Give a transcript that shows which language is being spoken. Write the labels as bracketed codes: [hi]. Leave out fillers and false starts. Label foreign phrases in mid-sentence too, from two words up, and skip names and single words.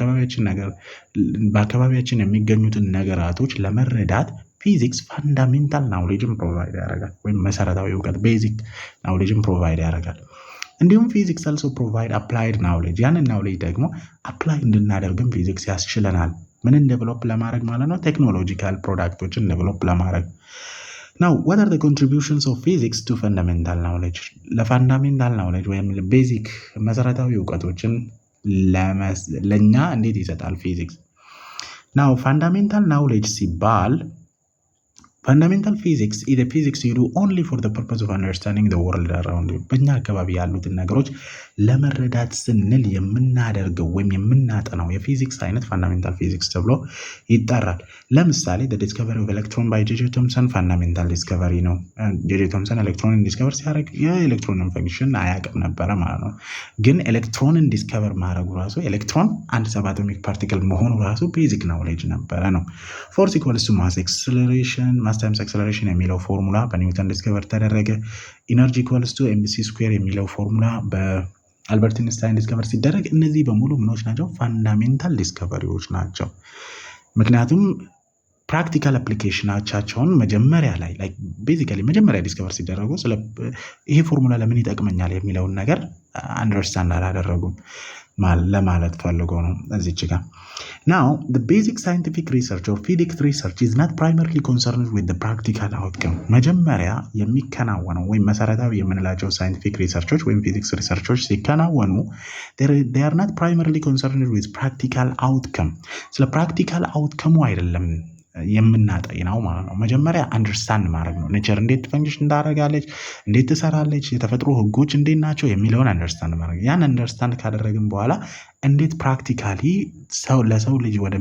[am] በአካባቢያችን የሚገኙትን ነገራቶች ለመረዳት [en] physics fundamental knowledge provide [am] ያደርጋል፣ ወይም መሰረታዊ እውቀት [en] basic knowledge provide [am] ያደርጋል። እንዲሁም [en] physics also provide applied knowledge። [am] ያንን ናውሌጅ ደግሞ አፕላይ እንድናደርግም ፊዚክስ ያስችለናል። ምንን ዴቨሎፕ ለማድረግ ማለት ነው? [en] technological products develop ለማድረግ። ናው what are the contributions of physics to fundamental knowledge? fundamental knowledge [am] ወይም ቤዚክ መሰረታዊ እውቀቶችን ለኛ እንዴት ይሰጣል ፊዚክስ? [en] now fundamental knowledge ሲባል Fundamental physics is a physics you do only for the purpose of understanding the world around you። [am] በእኛ አካባቢ ያሉትን ነገሮች ለመረዳት ስንል የምናደርገው ወይም የምናጠናው የፊዚክስ አይነት [en] fundamental physics [am] ተብሎ ይጠራል። ለምሳሌ [en] the discovery of electron by J.J. Thomson fundamental discovery ነው። J.J. [am] Thomson ኤሌክትሮንን ዲስከቨር ሲያደርግ የኤሌክትሮንን ፈንክሽን አያውቅም ነበረ ማለት ነው። ግን ኤሌክትሮንን ዲስከቨር ማድረጉ ራሱ ኤሌክትሮን አንድ [en] subatomic particle [am] መሆኑ ራሱ [en] basic knowledge [am] ነበረ ነው። [en] force equals to mass acceleration mass times acceleration [am] የሚለው ፎርሙላ በኒውተን ዲስከቨር ተደረገ። [en] energy equals to mc square [am] የሚለው ፎርሙላ በአልበርት ኢንስታይን ዲስከቨር ሲደረግ እነዚህ በሙሉ ምኖች ናቸው? [en] fundamental discoveries [am] ናቸው። ምክንያቱም [en] practical applications [am] መጀመሪያ ላይ ቤዚካሊ መጀመሪያ ዲስከቨር ሲደረጉ ይሄ ፎርሙላ ለምን ይጠቅመኛል የሚለውን ነገር አንደርስታንድ አላደረጉም ለማለት ፈልጎ ነው እዚች ጋር። [en] Now the basic scientific research or physics research is not primarily concerned with the practical outcome። [am] መጀመሪያ የሚከናወነው ወይም መሰረታዊ የምንላቸው ሳይንቲፊክ ሪሰርቾች ወይም [en] physics researches [am] ሲከናወኑ [en] they are not primarily concerned with practical outcome። [am] ስለ [en] practical outcome [am] አይደለም የምናጠይናው ማለት ነው። መጀመሪያ አንደርስታንድ ማድረግ ነው። ኔቸር እንዴት ፈንክሽን እንዳደረጋለች፣ እንዴት ትሰራለች፣ የተፈጥሮ ህጎች እንዴት ናቸው የሚለውን አንደርስታንድ ማድረግ። ያን አንደርስታንድ ካደረግን በኋላ እንዴት ፕራክቲካሊ ለሰው ልጅ